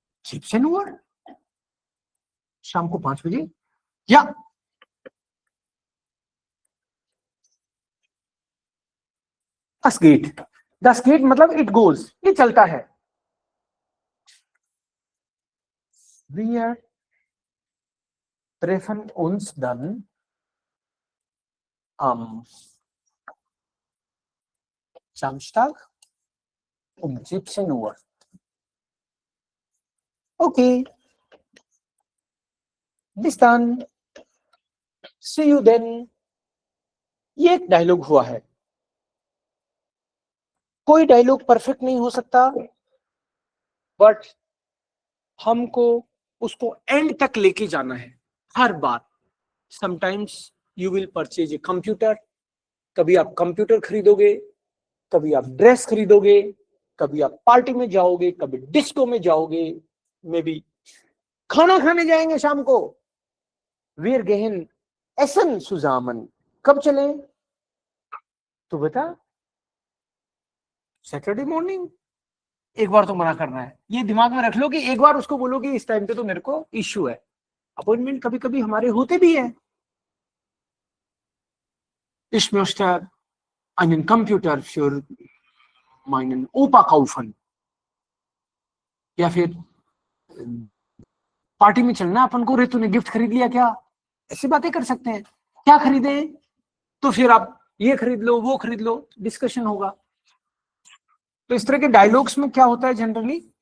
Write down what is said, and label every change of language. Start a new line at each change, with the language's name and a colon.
German: 17 Uhr?
Hindi: शाम को 5 बजे?
German: या Das geht. Das geht
Hindi: मतलब
English: it goes,
Hindi: ये चलता है।
German: Wir treffen uns dann am Samstag um 17 Uhr. Okay. Bis dann.
English: See you then.
Hindi: ये एक डायलॉग हुआ है। कोई डायलॉग परफेक्ट नहीं हो सकता, बट हमको उसको एंड तक लेके जाना है हर बार।
English: sometimes you will purchase a computer,
Hindi: कभी आप कंप्यूटर खरीदोगे, कभी आप ड्रेस खरीदोगे, कभी आप पार्टी में जाओगे, कभी डिस्को में जाओगे, मे बी खाना खाने जाएंगे शाम को।
German: Wir gehen essen zusammen.
Hindi: कब चले? तो बता, सैटरडे मॉर्निंग। एक बार तो मना करना है, ये दिमाग में रख लो कि एक बार उसको बोलो कि इस टाइम पे तो मेरे को इश्यू है। अपॉइंटमेंट कभी कभी हमारे होते भी है।
German: Ich möchte einen Computer für meinen Opa kaufen.
Hindi: या फिर पार्टी में चलना अपन को, रे तूने गिफ्ट खरीद लिया क्या? ऐसी बातें कर सकते हैं। क्या खरीदे? तो फिर आप ये खरीद लो, वो खरीद लो, डिस्कशन होगा। तो इस तरह के डायलॉग्स में क्या होता है जनरली,